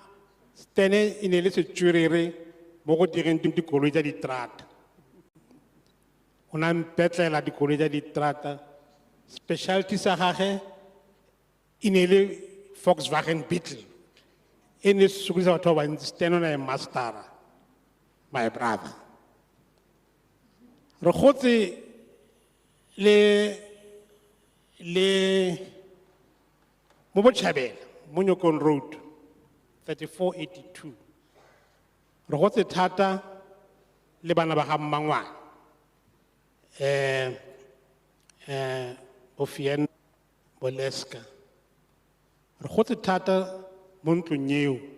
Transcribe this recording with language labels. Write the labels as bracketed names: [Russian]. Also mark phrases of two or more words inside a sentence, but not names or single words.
[Tswana] Stene e ne le setswerere mo go direng dikoloi tsa diterata o na mpetlela dikoloi tša diterata specialty sa gage e ne le Volkswagen Beetle e ne se sokodisa batho ba bantsi. Stan o na e mastera, [English] my brother. [Tswana] Re gotse le mo Botjhabela mo Nyokon Road 3482 re gotse thata le bana ba ga Mmangwane Bofien Boleska re gotse thata mo ntlong eo